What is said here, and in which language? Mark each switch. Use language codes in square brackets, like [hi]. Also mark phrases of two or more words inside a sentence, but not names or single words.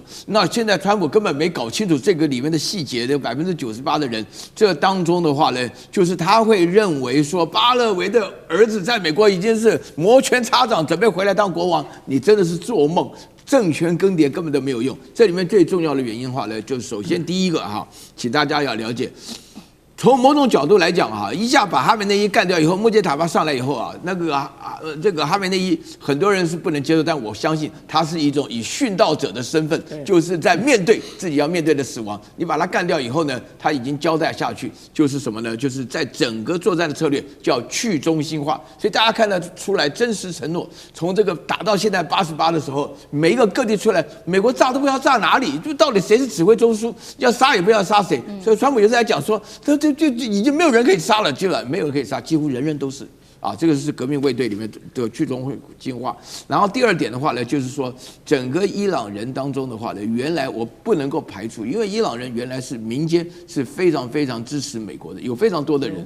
[zh] 那現在川普根本沒搞清楚這個裡面的細節，這98%的人，這當中的話呢，就是他會認為說巴勒維的兒子在美國已經是摩拳擦掌，準備回來當國王，你真的是做夢。政權更迭根本都沒有用。這裡面最重要的原因的話呢，就是首先第一個哈，請大家要了解。從某種角度來講哈，一下把哈梅內伊幹掉以後，穆杰塔巴上來以後啊，這個哈梅內伊很多人是不能接受，但我相信他是一種以殉道者的身份，就是在面對自己要面對的死亡。你把他幹掉以後呢，他已經交代下去，就是什麼呢？就是在整個作戰的策略叫去中心化。所以大家看得出來真實承諾，從這個打到現在88的時候，每一個各地出來，美國炸都不知道炸哪裡，就到底誰是指揮中樞，要殺也不要殺誰。所以川普有時候講說，就已經沒有人可以殺了，基本上沒有人可以殺，幾乎人人都是啊。這個是革命衛隊裡面的去中心化。然後第二點的話呢，就是說整個伊朗人當中的話呢，原來我不能夠排除，因為伊朗人原來是民間是非常非常支持美國的，有非常多的人。